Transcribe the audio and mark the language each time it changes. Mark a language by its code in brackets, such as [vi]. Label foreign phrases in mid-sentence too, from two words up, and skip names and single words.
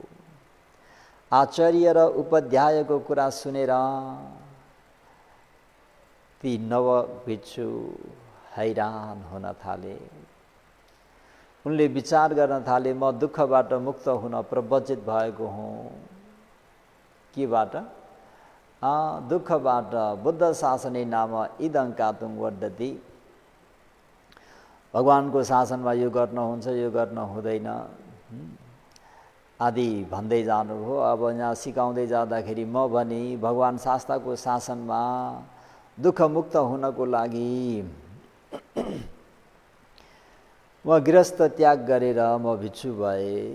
[ne] आचार्य र उपाध्यायको कुरा सुनेर ती नव भिक्षु हैरान हुन थाले। उनले विचार गर्न थाले, म दुःखबाट मुक्त हुन प्रवचित भएको हुँ। केबाट? दुःखबाट। [pi] बुद्ध शासनै नाम इदं कातुङ वर्धति। [ne] भगवानको शासनमा यो गर्न हुन्छ, यो गर्न हुँदैन आदि भन्दै जानुभयो। अब यहाँ सिकाउँदै जाँदाखेरि म भनी भगवान शास्ताको शासनमा दुःखमुक्त हुनको लागि म गृहस्थ त्याग गरेर म भिक्षु भए।